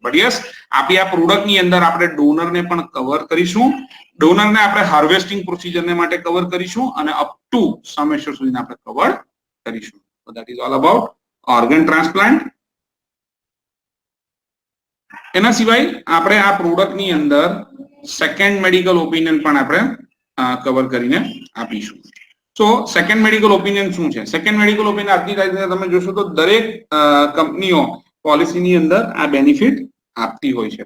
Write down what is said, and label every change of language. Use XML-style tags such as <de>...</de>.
<gu>But yes, આપણી આ product ની અંદર આપણે ડોનર ને પણ કવર કરીશું. ડોનર ને આપણે હાર્વેસ્ટિંગ પ્રોસિજર ને માટે કવર કરીશું અને અપ ટુ સમેશ્વર સુધી આપણે કવર કરીશું.</gu> <en>So that is all about organ transplant.</en> <gu>એના સિવાય આપણે આ પ્રોડક્ટ ની અંદર સેકન્ડ મેડિકલ ઓપિનિયન પણ આપણે કવર કરીને આપીશું. સો સેકન્ડ મેડિકલ ઓપિનિયન શું છે? સેકન્ડ મેડિકલ ઓપિનિયન આજની તારીખે તમે જોશો તો દરેક કંપનીઓ પોલિસીની અંદર આ બેનિફિટ આપતી હોય છે.</gu>